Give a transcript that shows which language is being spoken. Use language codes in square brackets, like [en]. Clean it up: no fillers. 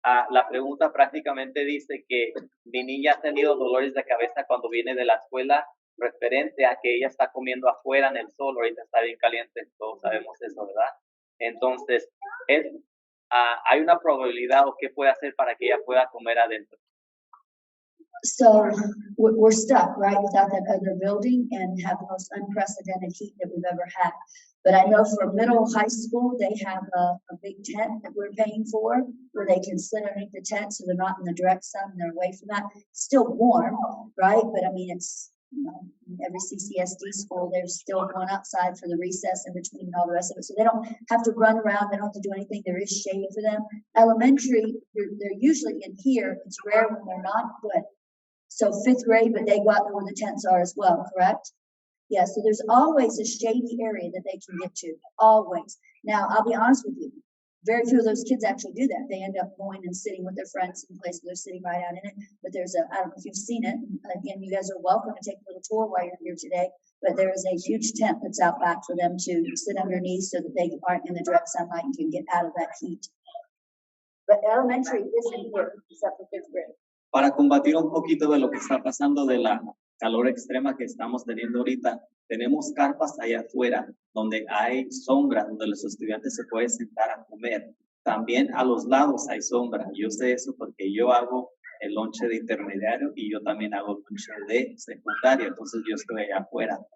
[es] La pregunta prácticamente dice que mi niña ha tenido dolores de cabeza cuando viene de la escuela, referente a que ella está comiendo afuera en el sol, ahorita está bien caliente, todos sabemos eso, ¿verdad? Entonces, hay una probabilidad o qué puede hacer para que ella pueda comer adentro. [en] so we're stuck, right, without that other building and have the most unprecedented heat that we've ever had. But I know for middle high school, they have a big tent that we're paying for where they can sit underneath the tent so they're not in the direct sun, they're away from that. It's still warm, right? But I mean, it's, you know, every CCSD school, they're still going outside for the recess in between and all the rest of it. So they don't have to run around, they don't have to do anything, there is shade for them. Elementary, they're usually in here, it's rare when they're not, but so 5th grade, but they go out there where the tents are as well, correct? Yeah, so there's always a shady area that they can get to, always. Now, I'll be honest with you, very few of those kids actually do that. They end up going and sitting with their friends in places, they're sitting right out in it. But there's I don't know if you've seen it. Again, you guys are welcome to take a little tour while you're here today. But there is a huge tent that's out back for them to sit underneath so that they aren't in the direct sunlight and can get out of that heat. But elementary isn't here, except for 5th grade. [es] Para combatir un poquito de lo que está pasando de la calor extrema que estamos teniendo ahorita, tenemos carpas allá afuera donde hay sombra, donde los estudiantes se pueden sentar a comer. También a los lados hay sombra. Yo sé eso porque yo hago el lonche de intermediario y yo también hago el lonche de secundaria, entonces yo estoy allá afuera.